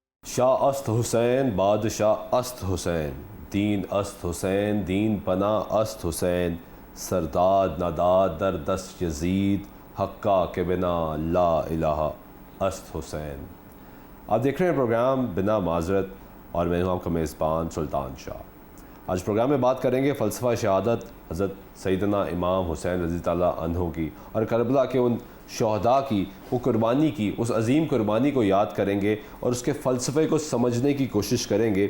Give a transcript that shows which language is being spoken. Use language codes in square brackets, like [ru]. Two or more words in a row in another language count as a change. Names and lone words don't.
[fa] شاہ است حسین بادشاہ است حسین، دین است حسین دین پناہ است حسین، سرداد ناداد در دست یزید، حقا کے بنا لا الہ است حسین۔ [ur] آپ دیکھ رہے ہیں پروگرام بنا معذرت، اور میں ہوں آپ کا میزبان سلطان شاہ۔ آج پروگرام میں بات کریں گے فلسفہ شہادت حضرت سیدنا امام حسین [ar] رضی اللہ عنہ [ur] کی، اور کربلا کے ان شہداء کی، وہ قربانی کی، اس عظیم قربانی کو یاد کریں گے اور اس کے فلسفے کو سمجھنے کی کوشش کریں گے۔